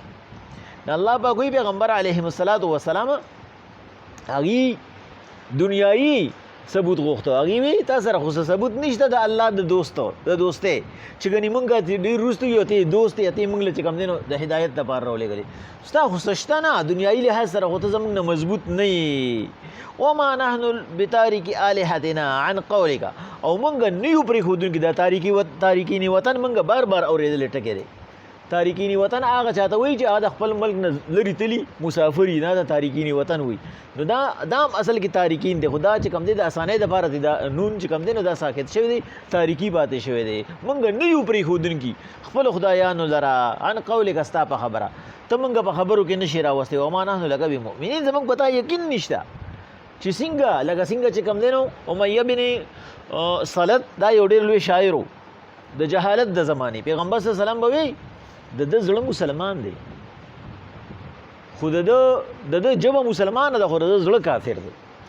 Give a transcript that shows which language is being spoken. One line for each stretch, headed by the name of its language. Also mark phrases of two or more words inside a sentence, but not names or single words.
Pashto: نو الله پاک وایي پیغمبر
Arabic: علیه السلام
Pashto: هغې دنیایي ثبوت غوښته، هغې وی تا سره خو ثبوت نشته د الله د دوستۍ چې ګنې مونږ ډېر وروسته یو ته دوست یې ته مونږ له چې کوم دی نو د هدایت دپاره راولېږلې، ستا خو څه شته نه، دنیایي لحاظ سره خو ته زموږ نه مضبوط نه یې.
Arabic: وما نحن بتارک آلهتنا عن قولک،
Pashto: او مونږ نه یو پرېښودونکي دا تارکین وطن مونږ بار بار اورېدلې ټکې دی. تارکین وطن هغه چاته وایي چې هغه د خپل ملک نه لرې تلي مسافر یي، نه د تارکین وطن وایي. نو دا هم اصل کې تارکین دی، خو دا چې کوم دی د اسانۍ دپاره دی، دا نون چې کوم دی نو دا ساکت شوی دی، تاریکي پاتې شوی دی. مونږ نه یو پرېښودونکي خپلو خدایانو لره
Arabic: عن قولک
Pashto: ستا په خبره، ته مونږ په خبرو کې نشي راوستی.
Arabic: وما نحن لک بمؤمنین،
Pashto: زموږ په تا یقین نشته چې څنګه لکه څنګه چې کوم دی نو امیه بن صلت دا یو ډېر لوی شاعر و د جهالت د زمانې. پیغمبر
Arabic: صلی الله علیه وسلم
Pashto: به وایي د ده زړه مسلمان دی، خو د جبه مسلمان ده، خو د زړه کافر دی.